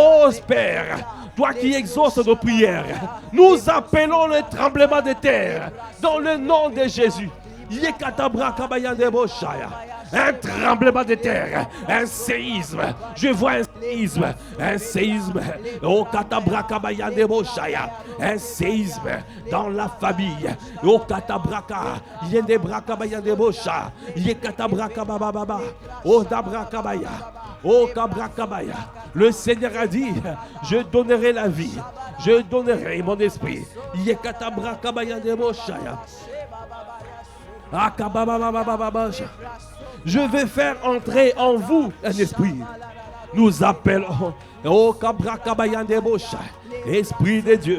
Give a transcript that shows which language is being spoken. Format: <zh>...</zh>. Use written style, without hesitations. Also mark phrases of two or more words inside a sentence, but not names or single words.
<fr>Yekatabraka, oh Père, toi qui exauces nos prières, nous appelons le tremblement de terre dans le nom de Jésus. Un tremblement de terre, un séisme. Je vois un séisme. Oh Katabraka Bayandeboshaya, un séisme dans la famille. Oh Katabraka, Yendebraka Bayandebosha, Yekatabraka Bababa, oh Dabraka Baya, oh Kabraka Baya. Le Seigneur a dit, je donnerai la vie, je donnerai mon esprit. Yekatabraka Bayandeboshaya. Je vais faire entrer en vous un esprit. Nous appelons au Kabrakabayande Bosha, Esprit de Dieu.</fr>